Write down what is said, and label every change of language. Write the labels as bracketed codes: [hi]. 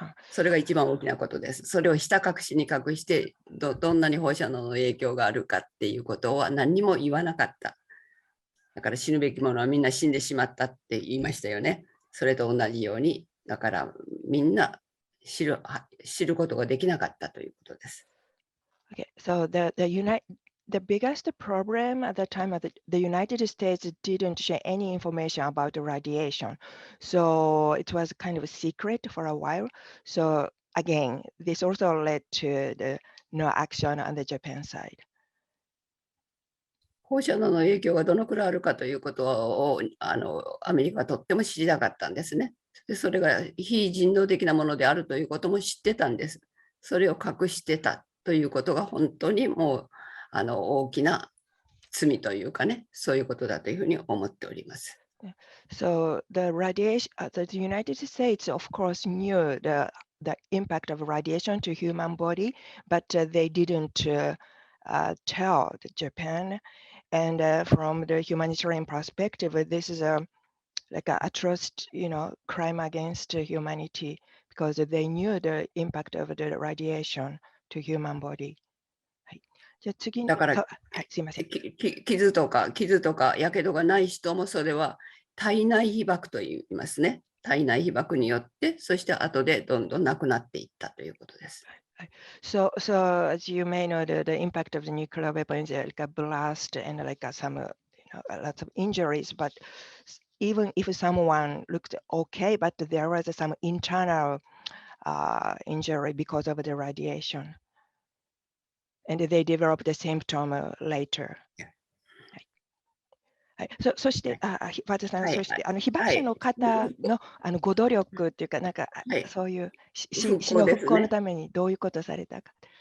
[ja] それが一番大きなことです。それをひた隠しに隠して、どんなに放射能の影響があるかっていうことは何にも言わなかった。だから死ぬべきものはみんな死んでしまったって言いましたよね。それと同じように、だからみんな知ることができなかったということです。 [en] Okay, so the biggest problem at the time of the United States didn't share any information about the radiation. So it was kind of a secret for a while. So again, this also led to the no action on the Japan side. [ja] 放射能の影響がどのくらいあるかということをアメリカはとっても知りたかったんですね。でそれが非人道的なものであるということも知ってたんです。それを隠してたということが本当にもう大きな罪というかね、そういうことだというふうに思っております。 [en] So the radiation, the United States, of course, knew the impact of radiation to human body, but they didn't tell Japan. And from the humanitarian perspective, this is like a atrocious, crime against humanity because they knew the impact of the radiation to human body. [ja] じゃあ次に、だから、すいません。傷とかやけどがない人もそれは体内被爆と言いますね。体内被爆によって、そして後でどんどんなくなっていったということです。 [en] So as you may know, the impact of the nuclear weapons, like a blast and like some, lots of injuries. But even if someone looked okay, but there was some internal injury because of the radiation, and they developed the symptom later. [ja] はい、そして、和田さん、そして被爆者の方のご努力っていうか、なんか、そういう死の復興のためにどういうことをされたか。